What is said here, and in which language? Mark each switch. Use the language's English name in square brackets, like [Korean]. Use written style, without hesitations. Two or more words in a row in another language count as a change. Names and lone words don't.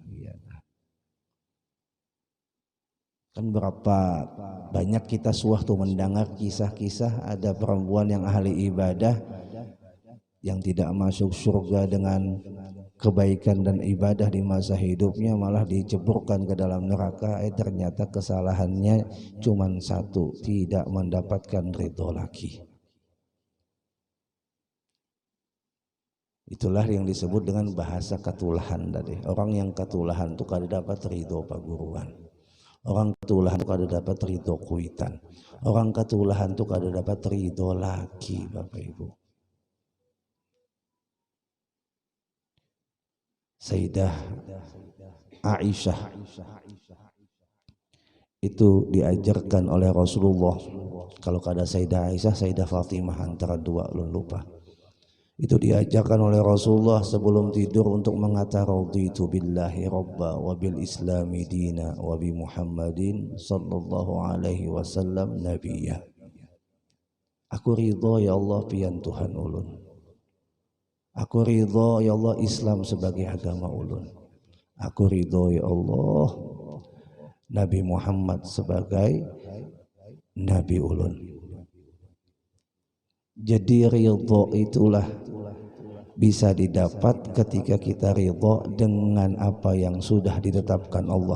[Indonesian] Kan berapa banyak kita suatu mendengar kisah-kisah ada perempuan yang ahli ibadah yang tidak masuk surga dengan kebaikan dan ibadah di masa hidupnya, malah diceburkan ke dalam neraka. Ternyata kesalahannya cuma satu, tidak mendapatkan ridho laki. Itulah yang disebut dengan bahasa katulahan tadi. [Banjar] Orang yang katulahan itu kada dapat ridho paguruan. Orang katulahan itu kada dapat ridho kuitan. Orang katulahan itu kada dapat ridho laki, Bapak Ibu. [Indonesian] Sayyidah Aisyah itu diajarkan oleh Rasulullah. [Banjar] Kalau kada Sayyidah Aisyah, Sayyidah Fatimah, antara dua, lupa. [Indonesian] Itu diajarkan oleh Rasulullah sebelum tidur untuk mengatakan [Arabic] رضيت بالله ربا وبالإسلام دينا وبمحمد صلى الله عليه وسلم نبيا [Indonesian] wasallam nabiyya. [Banjar] Aku ridho [Arabic] يا الله [Banjar] pian Tuhan ulun. Aku ridho [Arabic] يا الله [Banjar] Islam sebagai agama ulun. Aku ridho [Arabic] يا الله [Banjar] Nabi Muhammad sebagai nabi ulun. [Indonesian] Jadi ridho itulah bisa didapat ketika kita ridho dengan apa yang sudah ditetapkan Allah.